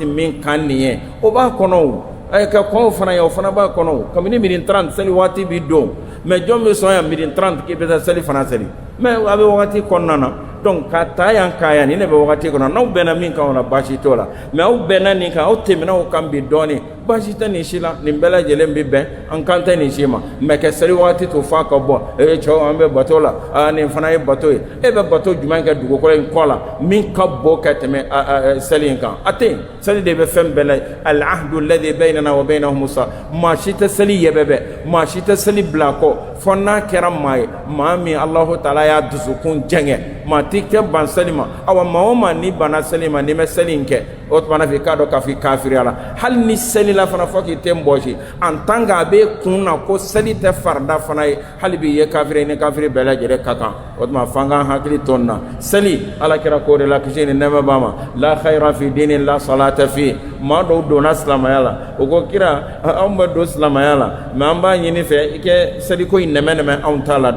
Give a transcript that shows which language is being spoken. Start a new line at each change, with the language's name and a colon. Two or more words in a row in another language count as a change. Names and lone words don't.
Bambara: min kan nin ye o b'a kɔnɔ o ka kɔnw fana ye o fana b'a kɔnɔ o kabini midi 30 seli waati bi don mais jɔn bɛ sɔn yan midi 30 k'i bɛ taa seli fana seli mais a bɛ wagati kɔnɔna na donc ka taa yan k'a yan nin de bɛ wagati kɔnɔ n'aw bɛnna min kan o la baasi t'o la mais aw bɛnna nin kan aw tɛmɛna o kan bi dɔɔnin baasi tɛ nin si la nin bɛɛ lajɛlen bɛ bɛn an kan tɛ nin si ma mais ka seli wagati to f'a ka bɔ cɛw an bɛ bato la nin fana ye bato ye e bɛ bato jumɛn kɛ dugukolo in kɔ la min ka bɔ ka tɛmɛ seli in kan a tɛ yen seli de bɛ fɛn bɛɛ la
Arabic: العهد الذي بيننا وبينهم
Bambara: maa si tɛ seli yɛbɛbɛ maa si tɛ seli bila kɔ fo n'a kɛra maa ye maa min Alahu Taala y'a dusukun jɛngɛ maa ti kɛ ban seli ma awa maa o maa ni banna seli ma ni bɛ seli in kɛ o tuma na f'i k'a dɔn k'a fɔ i kafiriya la hali ni seli la fana fɔ k'i tɛ n bɔsi
French: en tant que
Bambara: a bɛ kun na ko seli tɛ farida fana ye hali bi ye kafiri ni kafiri bɛɛ lajɛlen ka kan o tuma f'an k'an hakili to nin na seli ala kɛra k'o de la kisi ni nɛɛma b'a ma
Arabic: لا خير في دين لا صلاة في
Bambara: maa dɔw donna silamɛya la o ko kira anw bɛ don silamɛya la mais an b'a ɲini fɛ i kɛ seliko in nɛmɛ anw t'a la